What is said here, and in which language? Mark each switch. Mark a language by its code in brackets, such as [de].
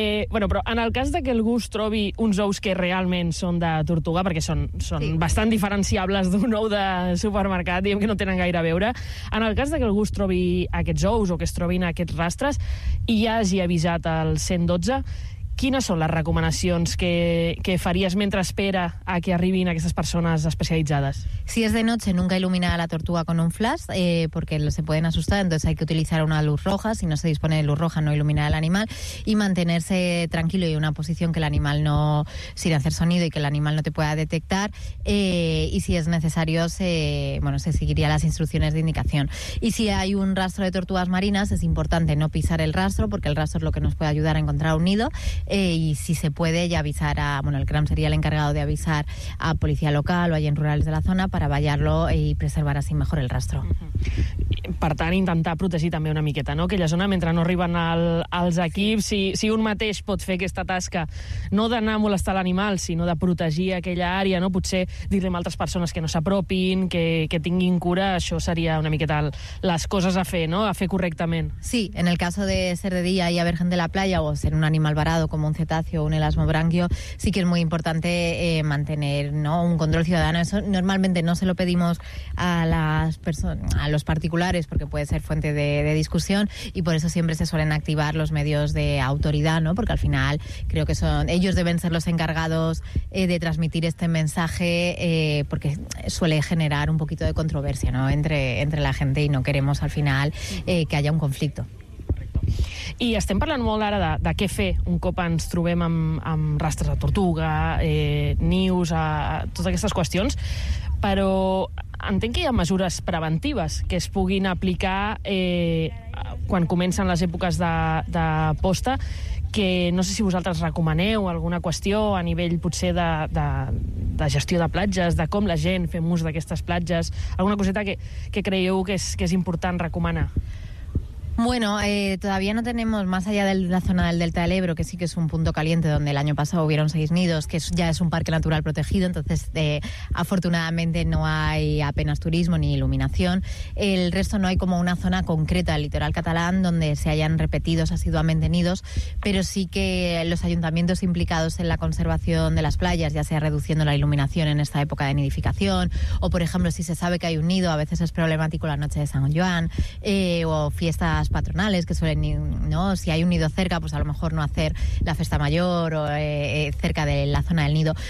[ca] Bueno, però en el cas de que algú es trobi uns ous que realment són de tortuga, perquè són sí, bastant diferenciables d'un ou de supermercat, diguem que no tenen gaire a veure, en el cas de que algú es trobi aquests ous o que es trobin aquests rastres i ja hagi avisat el 112, quines són les recomanacions que faries mentre espera a que arribin aquestes persones especialitzades? [es] Si és de noche, nunca iluminar a la tortuga con un flash, porque se pueden asustar, entonces hay que utilizar una luz roja. Si no se dispone de luz roja, no iluminar al animal y mantenerse tranquilo y en una posición que el animal no, sin hacer sonido y que el animal no te pueda detectar. Y si es necesario, se seguiría las instrucciones de indicación. Y si hay un rastro de tortugas marinas, es importante no pisar el rastro, porque el rastro es lo que nos puede ayudar a encontrar un nido. Y si se puede, ya avisar a... Bueno, el CRAM sería el encargado de avisar a policía local o a agents rurals de la zona para vallar-lo y preservar así mejor el rastro. Uh-huh. [ca] Per tant, intentar protegir també una miqueta, no?, aquella zona, mentre no arriben els equips. Si un mateix pot fer aquesta tasca, no d'anar a molestar l'animal, sinó de protegir aquella àrea, no?, potser dir-li a altres persones que no s'apropin, que tinguin cura, això seria una miqueta les coses a fer, no?, a fer correctament. [es] Sí, en el caso de ser de día y haber gente en la playa o ser un animal barato, como un cetáceo o un elasmobranquio, sí que es muy importante mantener, ¿no?, un control ciudadano. Eso normalmente no se lo pedimos a los particulares porque puede ser fuente de discusión y por eso siempre se suelen activar los medios de autoridad, ¿no?, porque al final creo que son ellos deben ser los encargados de transmitir este mensaje porque suele generar un poquito de controversia, ¿no?, entre la gente y no queremos al final que haya un conflicto. [ca] I estem parlant molt ara de què fer un cop ens trobem amb rastres de tortuga, nius, totes aquestes qüestions, però entenc que hi ha mesures preventives que es puguin aplicar quan comencen les èpoques de posta, que no sé si vosaltres recomaneu alguna qüestió a nivell potser de gestió de platges, de com la gent fem ús d'aquestes platges, alguna coseta que creieu que és important recomanar. [es] Bueno, todavía no tenemos, más allá de la zona del Delta del Ebro, que sí que es un punto caliente donde el año pasado hubieron 6 nidos, que ya es un parque natural protegido, entonces afortunadamente no hay apenas turismo ni iluminación. El resto no hay como una zona concreta del litoral catalán donde se hayan repetido asiduamente nidos, pero sí que los ayuntamientos implicados en la conservación de las playas, ya sea reduciendo la iluminación en esta época de nidificación, o por ejemplo si se sabe que hay un nido, a veces es problemático la noche de San Juan, o fiesta patronales que suelen, ¿no?, si hay un nido cerca, pues a lo mejor no hacer la fiesta mayor o cerca de la zona del nido.